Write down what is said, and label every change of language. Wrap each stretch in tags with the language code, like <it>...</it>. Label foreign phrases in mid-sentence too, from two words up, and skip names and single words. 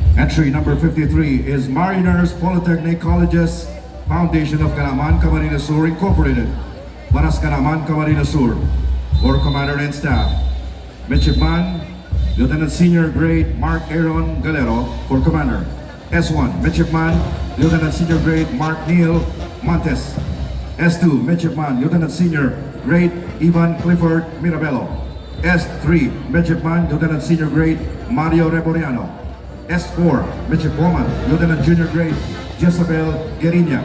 <en>Entry number 53 is Mariners Polytechnic Colleges Foundation of Canaman, Camarines Sur Incorporated. Baras Canaman, Camarines Sur. For Commander and Staff, Midshipman, Lieutenant Senior Grade Mark Aaron Galero for Commander. S1, Midshipman, Lieutenant Senior Grade Mark Neil Montes. S2, Midshipman, Lieutenant Senior Grade Ivan Clifford Mirabello. S3, Midshipman, Lieutenant Senior Grade Mario Reboriano. S4, Midshipwoman, Lieutenant Junior Grade Jezabel Guerina.</en>